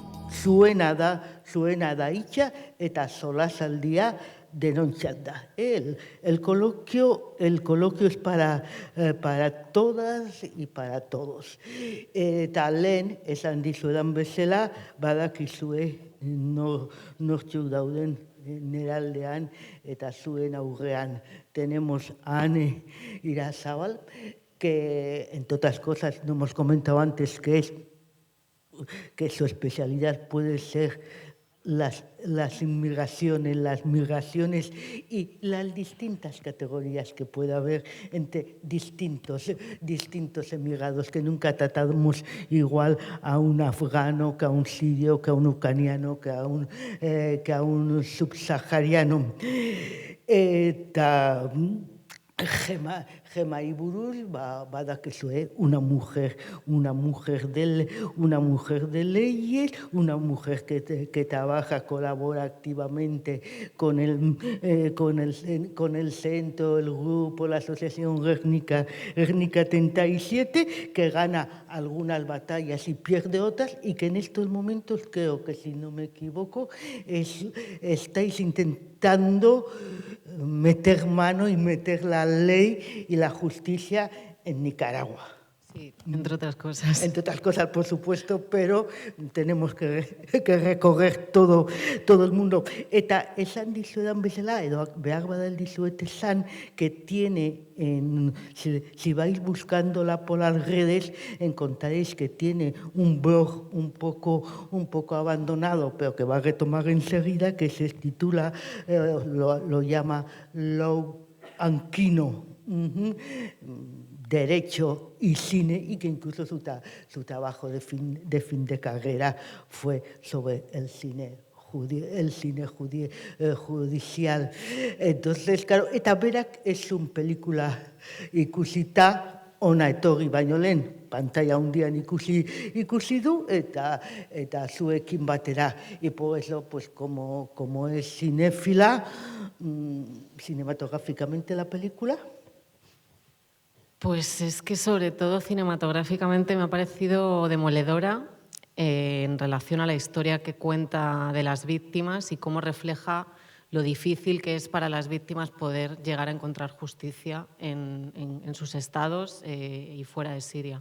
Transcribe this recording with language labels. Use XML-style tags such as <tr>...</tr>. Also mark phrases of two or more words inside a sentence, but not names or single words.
<eu>zuena da hitza eta solasaldia denontzat da.</eu> <es>El coloquio es para todas y para todos.</es> <eu>Eta lehen, esan dizuedan bezala, badakizue nortzuk dauden neraldean eta zuen aurrean.</eu> <es>Tenemos a Ane Irazabal, que entre otras cosas no hemos comentado antes que su especialidad puede ser las migraciones y las distintas categorías que puede haber entre distintos emigrados, que nunca tratamos igual a un afgano, que a un sirio, que a un ucraniano, que a un subsahariano.</es> <eu>Eta Gema Iburuz, badakizue,</eu> <es>una mujer de leyes, una mujer que trabaja, colabora activamente con el centro, el grupo, la asociación Guernica 37, que gana algunas batallas y pierde otras, y que en estos momentos, creo que si no me equivoco, estáis intentando meter mano y meter la ley y la justicia en Nicaragua. Sí, entre otras cosas. Entre otras cosas, por supuesto, pero tenemos que recorrer todo el mundo.</es> <eu>Eta esan dizuedan bezala, edo behar badal dizuet esan,</eu> <es>que tiene, si vais buscándola por las redes, encontraréis que tiene un blog un poco abandonado, pero que va a retomar enseguida, que se titula, lo llama Law and Kino. Derecho y cine, y que incluso su trabajo de fin de carrera fue sobre el cine judicial. Entonces, claro,</es> <eu>eta berak</eu> <es>es un película</es> <eu>ikusita ona etorri baino lehen, pantalla handian ikusi du eta zuekin batera.</eu> <es>Y por eso, pues como es cinéfila, cinematográficamente la película. Pues es que sobre todo cinematográficamente me ha parecido demoledora en relación a la historia que cuenta de las víctimas y cómo refleja lo difícil que es para las víctimas poder llegar a encontrar justicia en sus estados y fuera de Siria.</es>